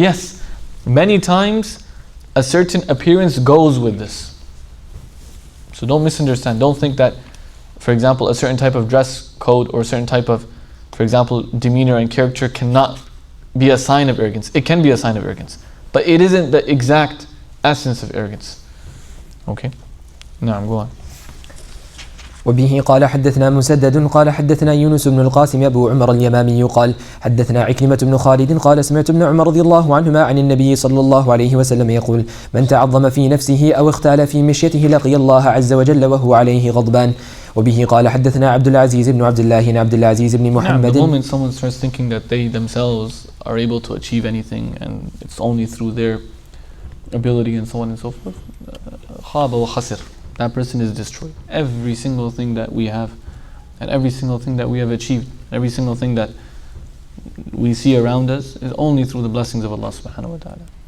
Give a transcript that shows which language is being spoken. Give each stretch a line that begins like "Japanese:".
English: Yes, many times a certain appearance goes with this. So don't misunderstand. Don't think that, for example, a certain type of dress code or a certain type of, for example, demeanor and character cannot be a sign of arrogance. It can be a sign of arrogance, but it isn't the exact essence of arrogance. Okay? Now go on.
Arabic: وبه قال حدثنا مسدد قال حدثنا يونس بن القاسم أبو عمر اليمامي قال حدثنا عكرمة بن خالد قال سمعت ابن عمر رضي الله عنهما عن النبي صلى الله عليه وسلم يقول من تعظم في نفسه أو اختال في مشيته لقي الله عز وجل وهو عليه غضبان. وبه قال حدثنا عبد العزيز بن عبد الله بن عبد العزيز بن محمد.
English: The moment someone starts thinking that they themselves are able to achieve anything and it's only through their ability and so on and so forth,
Arabic: خاب وخسر.
English: That person is destroyed. Every single thing that we have, and every single thing that we have achieved, every single thing that we see around us is only through the blessings of Allah subhanahu wa ta'ala.